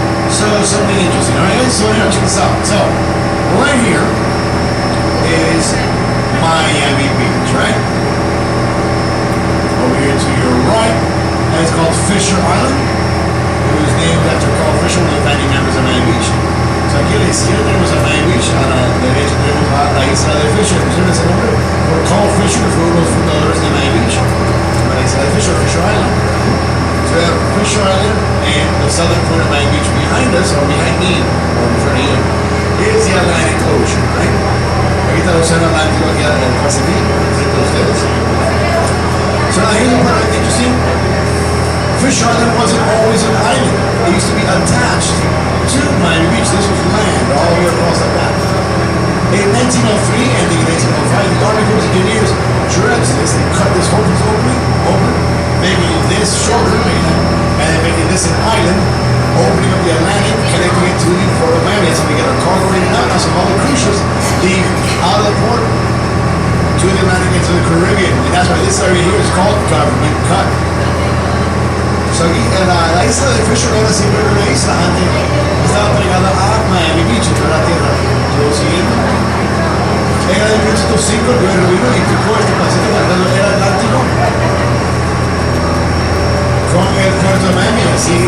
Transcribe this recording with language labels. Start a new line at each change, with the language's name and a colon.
English: So something interesting, all right? So here, check this out. So right here is Miami Beach, right? Over here to your right, and it's called Fisher Island. It was named after Carl Fisher, one of the founding members of Miami Beach.
Spanish: So aquí a la izquierda tenemos a Miami Beach, a la derecha tenemos a la isla de Fisher. ¿Pusieron ese nombre? Por Carl Fisher, que fue uno de los fundadores de Miami Beach. La isla de Fisher, Fisher Island.
English: So we have Fisher Island and the southern point of Miami Beach behind us, or behind me, or in front of you, is the Atlantic Ocean, right?
Spanish: Aquí está el océano Atlántico, aquí el Pacífico, frente a ustedes.
English: So now here's the part that's interesting. Fisher Island wasn't always an island. It used to be attached to Miami Beach. This was land all the way across the map. In 1903, ending in 1905, the Army Corps of Engineers dredged this. They cut this whole open, making this shorter, and then making this an island, opening up the Atlantic, connecting it to the port of Miami. That's how we get our cargo in and out. Now, so all the cruise ships leave out of the port to the Atlantic into the Caribbean. And that's why this area here is called Government Cut.
Spanish: So aquí, la isla de Fisher era siempre una isla antes, estaba pegada a Miami Beach, entre la tierra. Todo siguiendo. En el 1905 el gobierno vino y picó este Pacífico, era Atlántico, con el puerto de Miami, así.